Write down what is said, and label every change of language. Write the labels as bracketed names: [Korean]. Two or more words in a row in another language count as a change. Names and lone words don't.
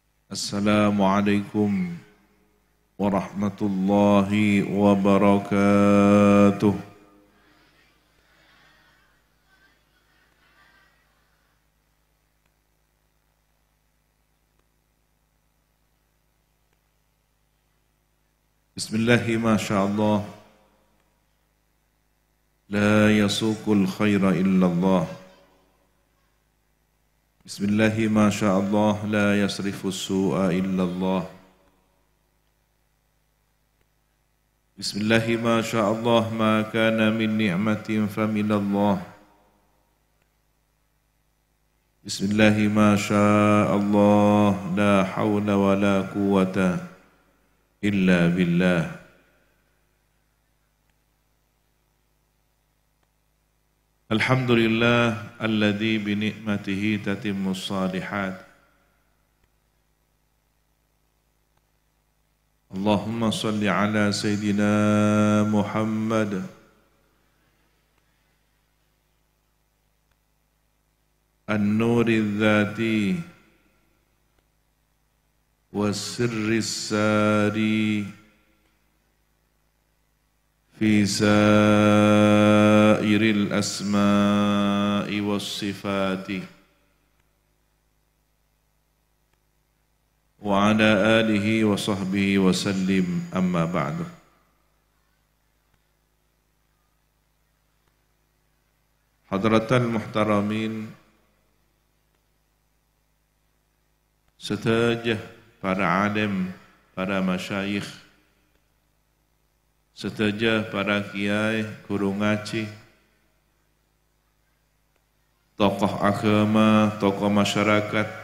[Arabic] السلام عليكم ورحمة الله وبركاته. بسم الله ما شاء الله. لا يسوق الخير إلا الله. بسم الله ما شاء الله. لا يصرف السوء إلا الله. بسم الله ما شاء الله. ما كان من نعمة فمن الله. بسم الله ما شاء الله. لا حول ولا قوة إلا بالله. الحمد لله الذي بنعمته تتم الصالحات. اللهم صل على سيدنا محمد النور الذات والسر الساري في سائر الأسماء والصفات وعلى آله وصحبه وسلم، أما بعد. حضرات المحترمين, [Indonesian] setajah para alim, para masyayikh, setajah para kiai, guru ngaji, tokoh agama, tokoh masyarakat,